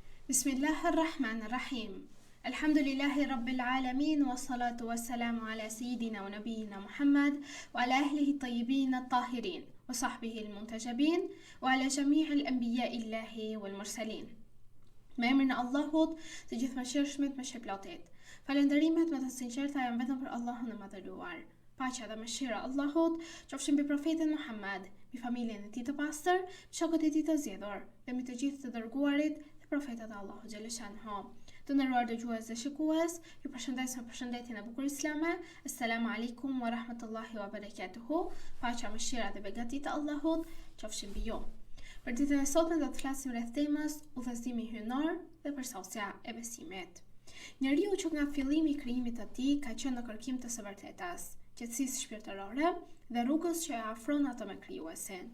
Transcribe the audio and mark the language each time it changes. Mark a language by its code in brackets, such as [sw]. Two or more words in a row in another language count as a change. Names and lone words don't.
[ar] بسم الله الرحمن الرحيم. الحمد لله رب العالمين والصلاة والسلام على سيدنا ونبينا محمد وعلى أهله الطيبين الطاهرين وصحبه المنتجبين وعلى جميع أنبياء الله والمرسلين. [sq] Me emrin e Allahut, të gjithëmëshirshmit me shpëlatet. Falënderimet me të sinqerta janë vetëm për Allahun e madhëruar. Paqja dhe mëshira e Allahut qofshin mbi profetin Muhammad, mbi familjen e tij të pastër, shokët e tij të zgjedhur dhe mbi të gjithë të dërguarit profetët e Allahu xhaleshanhu. Të nderuar dëgjues dhe shikues, ju përshëndes me përshëndetjen e bukur islame. [ar] السلام عليكم ورحمة الله وبركاته. [sq] Paqja, mëshira dhe begatit e Allahut qofshin mbi ju. Për ditën e sotme do të flasim rreth temës udhëzimi hyjnor dhe përsosja e besimit. Njeriu që nga fillimi i krijimit të tij ka qenë në kërkim të së vërtetës, qetësisë shpirtërore dhe rrugës që e afron atë me krijuesin.